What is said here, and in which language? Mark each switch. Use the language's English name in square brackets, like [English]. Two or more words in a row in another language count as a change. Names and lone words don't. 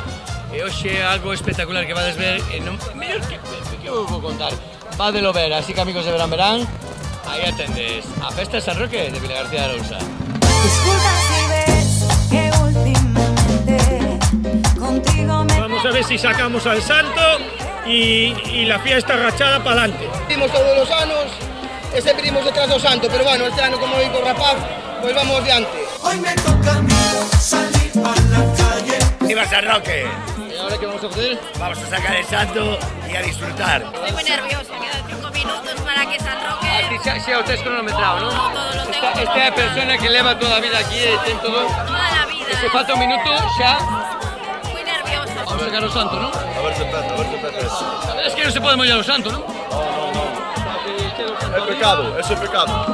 [Galician] E hoxe é algo espectacular que vades ver, e non, mellor que eu vou contar. Vadelo ver, así que, amigos de Verán Verán, aí atendes a festa de San Roque de Vilagarcía Arousa. [Spanish] Disculpa si ves que últimamente contigo me... Vamos a ver si sacamos al santo y la fiesta rachada para adelante. Vimos todos los años [Galician] e sempre imos detrás do santo, pero bueno, este ano como digo rapaz, pues vamos diante. [Spanish] Hoy me toca a mí salir a la calle. ¡Viva San Roque! ¿Y ahora qué vamos a hacer? Vamos a sacar el santo y a disfrutar. Estoy muy nerviosa, quedan 5 minutos para que San Roque... [Galician] Aquí xa o tes cronometrado, non? [Spanish] Todo lo tengo. [Galician] Esta é a persona que leva toda a vida aquí e ten todo... [Spanish] Toda la vida. [Galician] Se falta un minuto xa... [Spanish] Muy nerviosa. Vamos a sacar [Galician] o santo, non? A ver se empeza. Es que non se pode mollar o santo, non? É pecado, eso é pecado.